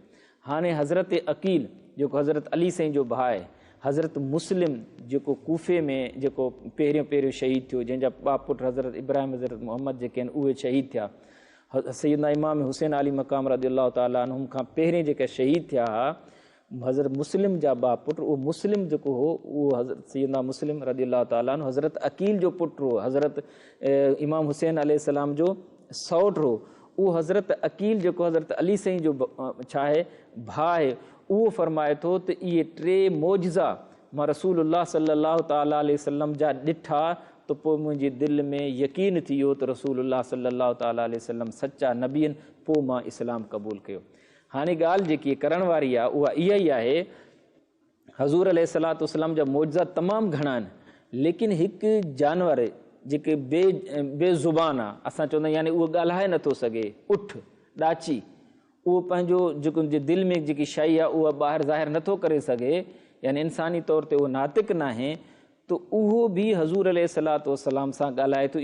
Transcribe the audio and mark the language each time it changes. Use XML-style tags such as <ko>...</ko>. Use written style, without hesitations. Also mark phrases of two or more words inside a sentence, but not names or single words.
<sd>हाणे हज़रत अकील जेको हज़रत अली साईं जो भाउ आहे, हज़रत मुस्लिम जेको कूफ़े में जेको पहिरियों शहीद थियो, जंहिंजा ॿ पुट हज़रत इब्राहिम हज़रत मोहम्मद जेके आहिनि उहे शहीद थिया, सैयदना इमाम हुसैन अली मक़ाम</sd> <ar>رضي الله تعالى عنهم</ar> <sd>खां पहिरें जेके शहीद थिया हुआ हज़रत मुस्लिम जा 2 पुट, उहो मुस्लिम जेको हो उहो हज़रत सैयदना मुस्लिम</sd> <ar>رضي الله تعالى عنه</ar> <sd>हज़रत अकील जो पुटु हो, हज़रत इमाम हुसैन अलैहिस्सलाम जो सौट हो। उहो हज़रत अकील जेको हज़रत अली साईं जो छा आहे भाउ आहे, उहो फरमाए थो त इहे 3 मौजज़ा मां रसूलुल्लाह</sd> <ar>صلى الله تعالى عليه وسلم</ar> <sd>जा ॾिठा त पोइ मुंहिंजी दिलि में यकीन थी वियो त रसूलुल्लाह</sd> <ar>صلى الله تعالى عليه وسلم</ar> <sd>सचा नबी आहिनि। पोइ मां इस्लाम क़बूल कयो। हाणे ॻाल्हि जेकी करण वारी आहे उहा इहा ई आहे, हज़ूर</sd> <ar>عليه الصلاة والسلام</ar> <sd>जा मौजज़ा तमामु घणा आहिनि, लेकिन हिकु जानवर जेके बेज़ुबान आहे, असां चवंदा आहियूं यानी उहो ॻाल्हाए नथो सघे, उठ ॾाची, उहो पंहिंजो जेको दिलि में जेकी शइ आहे उहा ॿाहिरि ज़ाहिर नथो करे सघे, यानी इंसानी तौर ते उहो नातिक न आहे, त उहो बि हज़ूर</sd> <ar>عليه الصلاة والسلام</ar> <sd>सां ॻाल्हाए थो।</sd>